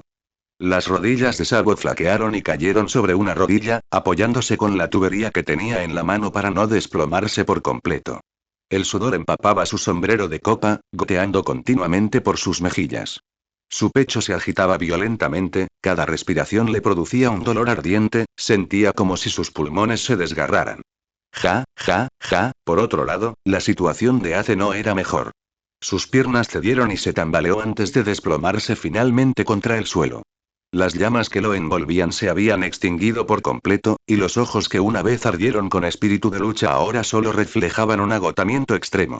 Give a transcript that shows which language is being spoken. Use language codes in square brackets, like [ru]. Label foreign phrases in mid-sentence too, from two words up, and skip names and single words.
[es] Las rodillas de Sabo flaquearon y cayeron sobre una rodilla, apoyándose con la tubería que tenía en la mano para no desplomarse por completo. El sudor empapaba su sombrero de copa, goteando continuamente por sus mejillas. Su pecho se agitaba violentamente, cada respiración le producía un dolor ardiente, sentía como si sus pulmones se desgarraran. Ja, ja, ja, por otro lado, la situación de Ace no era mejor. Sus piernas cedieron y se tambaleó antes de desplomarse finalmente contra el suelo. Las llamas que lo envolvían se habían extinguido por completo, y los ojos que una vez ardieron con espíritu de lucha ahora solo reflejaban un agotamiento extremo.